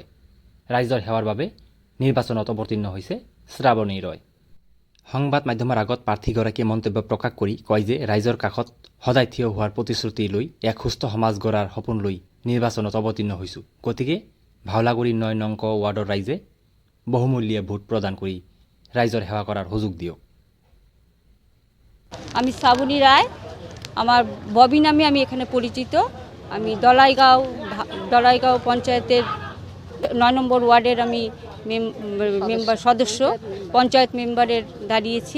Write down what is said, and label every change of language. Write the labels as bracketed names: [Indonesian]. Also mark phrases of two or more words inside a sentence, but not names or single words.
[Assamese] ৰাইজৰ সেৱাৰ বাবে নিৰ্বাচনত অৱতীৰ্ণ হৈছে শ্ৰাৱণী ৰয়। সংবাদ মাধ্যমৰ আগত প্ৰাৰ্থীগৰাকীয়ে মন্তব্য প্ৰকাশ কৰি কয় যে ৰাইজৰ কাষত সদায় থিয় হোৱাৰ প্ৰতিশ্ৰুতি লৈ এক সুস্থ সমাজ গঢ়াৰ সপোন লৈ নিৰ্বাচনত অৱতীৰ্ণ হৈছোঁ। গতিকে ভাওলাগুৰি ৯ নং ক ৱাৰ্ডৰ ৰাইজে বহুমূলীয়া ভোট প্রদান কৰি রাইজর সেবা করার সুযোগ দিও। [Bangla] আমি শ্রাবণী রায়, আমার ববি নামে আমি এখানে পরিচিত। আমি দলাইগাঁও পঞ্চায়েতের ৯ নম্বর ওয়ার্ডের আমি মেম্বার সদস্য, পঞ্চায়েত মেম্বারের দাঁড়িয়েছি।